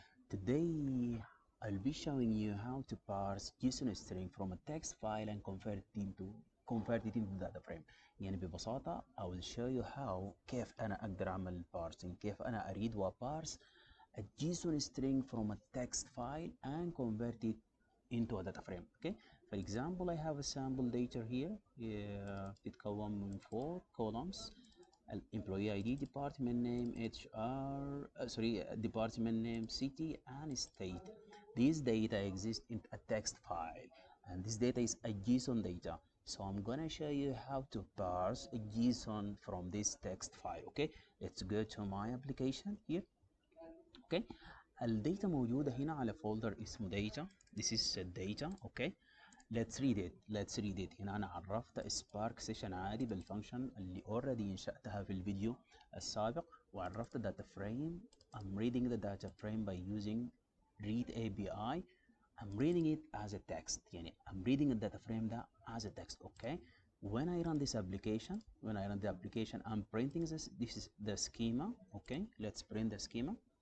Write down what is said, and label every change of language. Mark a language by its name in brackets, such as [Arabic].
[English] Today I'll be showing you how to parse JSON string from a text file and convert it into data frame. [Arabic] يعني ببساطة [English] I will show you how [Arabic] كيف أنا أقدر أعمل [English] parsing، [Arabic] كيف أنا أريد وأبارس [English] a JSON string from a text file and convert it into a data frame. Okay, for example, I have a sample data here. [Arabic] بتتكون من 4 columns. [English] Employee ID, department name, HR, department name, city, and state. This data exists in a text file, and this data is a JSON data. So I'm gonna show you how to parse a JSON from this text file. Okay, let's go to my application here. [Arabic] Okay, الداتا موجودة هنا على folder اسمه data. [English] This is data. Okay, let's read it. [Arabic] هنا أنا عرفت spark session عادي بالفانكشن اللي already انشأتها في الفيديو السابق، وعرفت data frame. [English] I'm reading the data frame by using read API. I'm reading it as a text. يعني I'm reading the data frame ده as a text. Okay, when I run this application, I'm printing this. This is the schema. Okay, let's print the schema.